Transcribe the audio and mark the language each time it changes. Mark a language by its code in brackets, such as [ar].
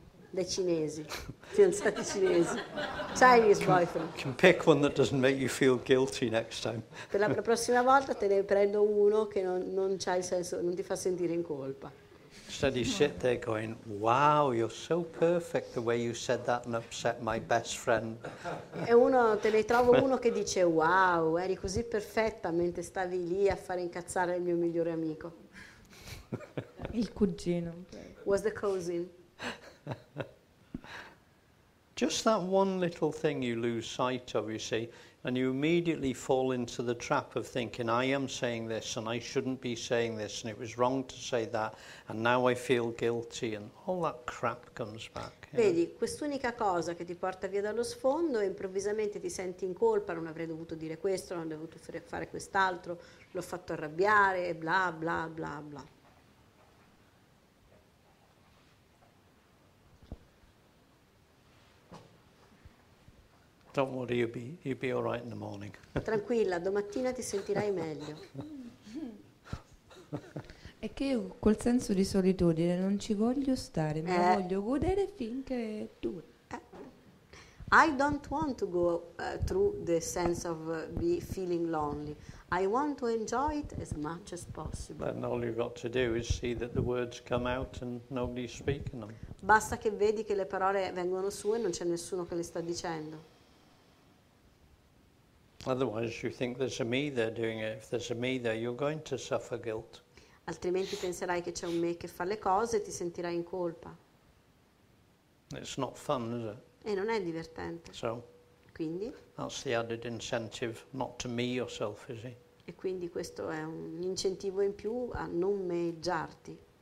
[it] Dai cinesi, fidanzati cinesi. [en] Chinese boyfriend. You can pick one that doesn't make you feel guilty next time. [it] Per la prossima volta te ne prendo uno che non c'ha il senso, non ti fa sentire in colpa. [en] Instead you sit there going, wow, you're so perfect the way you said that and upset my best friend. [it] E te ne trovo uno che dice, wow, eri così perfetta mentre stavi lì a fare incazzare il mio migliore amico. Il cugino. [en] Was the cousin. Just that one little thing you lose sight of, you see, and you immediately fall into the trap of thinking, I am saying this and I shouldn't be saying this and it was wrong to say that and now I feel guilty and all that crap comes back. [it] Vedi, quest'unica cosa che ti porta via dallo sfondo e improvvisamente ti senti in colpa, non avrei dovuto dire questo, non avrei dovuto fare quest'altro, l'ho fatto arrabbiare e bla bla bla bla. [en] Don't worry, you'll be all right in the morning. [it] Tranquilla, domattina ti sentirai meglio. È che io col senso di solitudine non ci voglio stare, me la voglio godere finché dura. [en] I don't want to go through the sense of feeling lonely. I want to enjoy it as much as possible. Then all you've got to do is see that the words come out and nobody's speaking them. [it] Basta che vedi che le parole vengono su e non c'è nessuno che le sta dicendo. [en] Otherwise you think there's a me there doing it. If there's a me there, you're going to suffer guilt. [it] Altrimenti penserai che c'è un me che fa le cose e ti sentirai in colpa. [en] It's not fun, is it? [it] E non è divertente. [en] So [it] Quindi? [en] That's the added incentive not to me yourself, is it? [it] E quindi questo è un incentivo in più a non meggiarti.